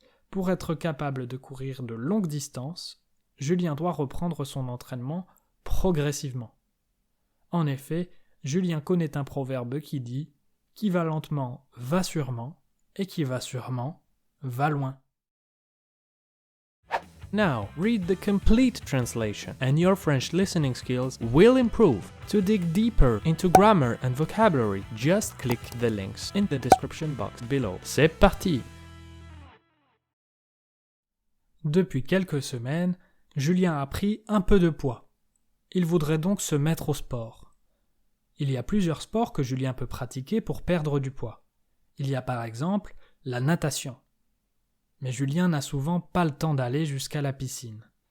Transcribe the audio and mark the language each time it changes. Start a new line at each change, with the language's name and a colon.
French: Pour être capable de courir de longues distances, Julien doit reprendre son entraînement progressivement. En effet, Julien connaît un proverbe qui dit « Qui va lentement va sûrement, et qui va sûrement va loin ».
English: Now, read the complete translation and your French listening skills will improve. To dig deeper into grammar and vocabulary, just click the links in the description box below.
French: C'est parti! Depuis quelques semaines, Julien a pris un peu de poids. Il voudrait donc se mettre au sport. Il y a plusieurs sports que Julien peut pratiquer pour perdre du poids. Il y a par exemple la natation. Mais Julien n'a souvent pas le temps d'aller jusqu'à la piscine.